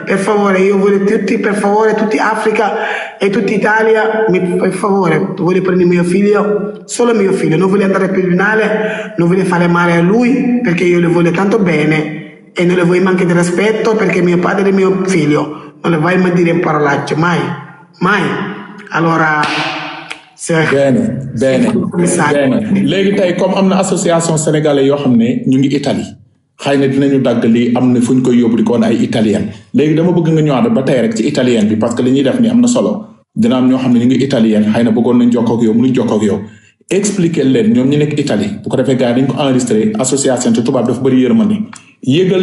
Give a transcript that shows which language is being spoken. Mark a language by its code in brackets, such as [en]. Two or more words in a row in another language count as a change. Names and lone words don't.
[it] Per favore, io voglio tutti, per favore, tutti Africa e tutti Italia, per favore, voglio prendere mio figlio, solo mio figlio, non voglio andare più tribunale, non voglio fare male a lui perché io le voglio tanto bene e non le voglio manche di rispetto perché mio padre è mio figlio, non le voglio mai dire un parolaccio, mai. Allora, [wo] bene léegi tey comme am na [fr] association sénégalais [wo] yoo xam ne ñu ngi Italie xëy na dinañu dagg lii am na fu ñu koy yóbbu di ko woon ay italien léegi dama bëgg nga ñëwaat ba tey rek ci italien bi [fr] parce que [wo] li ñuy def ni am na solo dina am ñoo xam ne ñu ngi italien xëy na bëggoon nañ jokkoo ak yow mënuñ jokkoo ak yow expliquer leen ñoom ñi nekk Italie bu ko defee gars yi dañ ko [fr] enregistré association [wo] te tubaab dafa bëri yërmande yëgal